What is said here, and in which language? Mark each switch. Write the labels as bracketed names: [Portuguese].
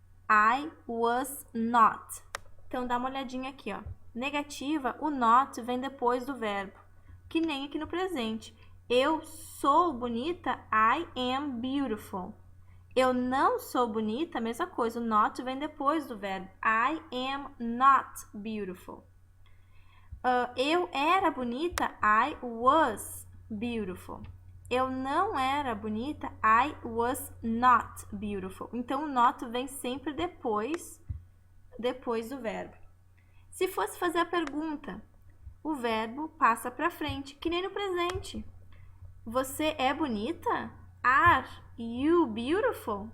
[English] I was not. [Portuguese] Então, dá uma olhadinha aqui, ó. Negativa, o not vem depois do verbo, que nem aqui no presente. Eu sou bonita, [English] I am beautiful. [Portuguese] Eu não sou bonita, mesma coisa, o not vem depois do verbo. [English] I am not beautiful. [Portuguese] Eu era bonita, [English] I was beautiful. [Portuguese] Eu não era bonita, [English] I was not beautiful. [Portuguese] Então, o not vem sempre depois do verbo. Se fosse fazer a pergunta, o verbo passa para frente, que nem no presente. Você é bonita? [English] Are you beautiful?